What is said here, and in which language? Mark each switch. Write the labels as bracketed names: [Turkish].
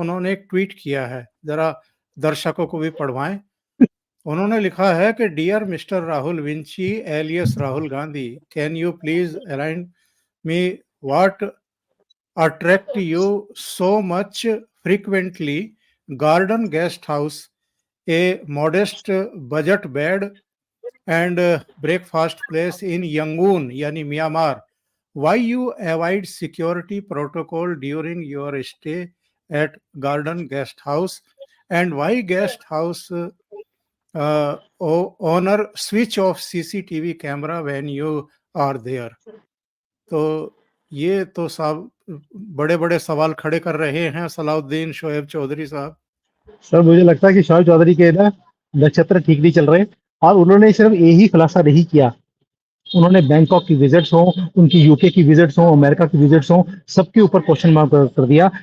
[Hindi] उन्होंने एक ट्वीट किया है, जरा दर्शकों को भी पढ़वाएं। उन्होंने लिखा है कि [English] Dear mister Rahul Vinci alias Rahul Gandhi, can you please align me what attract you so much frequently? Garden guest house, a modest budget bed and breakfast place in Yangon yani Myanmar. Why you avoid security protocol during your stay at Garden guest house, and why guest house owner switch off CCTV camera when you are there? [Hindi] तो ये तो साहब बड़े बड़े सवाल खड़े कर रहे हैं सलाउद्दीन शोएब चौधरी साहब। सर मुझे लगता है कि शोएब चौधरी के ना नक्षत्र ठीक नहीं चल रहे और उन्होंने सिर्फ यही खुलासा नहीं किया, उन्होंने बैंकॉक की विजिट्स हो, उनकी यूके की विजिट्स हो, अमेरिका की विजिट्स हो, सबके ऊपर क्वेश्चन मार्क कर दिया।